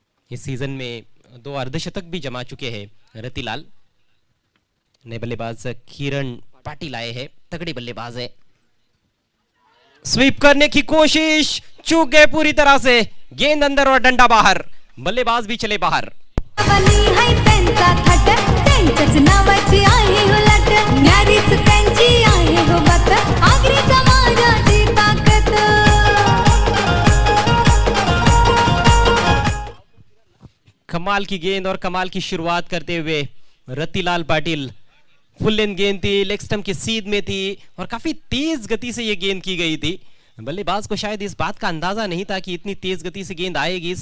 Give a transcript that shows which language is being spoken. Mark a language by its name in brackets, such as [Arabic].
[Hindi] इस सीजन में 2 अर्धशतक भी जमा चुके हैं रतिलाल. नए बल्लेबाज किरण पाटिल आए हैं, तगड़ी बल्लेबाज है. स्वीप करने की कोशिश, चूक गए पूरी तरह से. गेंद अंदर और डंडा बाहर. बल्लेबाज भी चले बाहर. [Marathi] बनी हाय त्यांचा थाट, त्यांच्याच नावाची आहे हो लाट. न्यारीच त्यांची आहे हो बात, आगरी समाजाची ताकद. [Hindi] कमाल की गेंद और कमाल की शुरुआत करते हुए रतिलाल पाटिल. फुल लेंथ गेंद थी, लेग स्टंप की सीध में थी और काफी तेज गति से ये गेंद की गई थी. बल्लेबाज को शायद इस बात का अंदाजा नहीं था कि इतनी तेज गति से गेंद आएगी.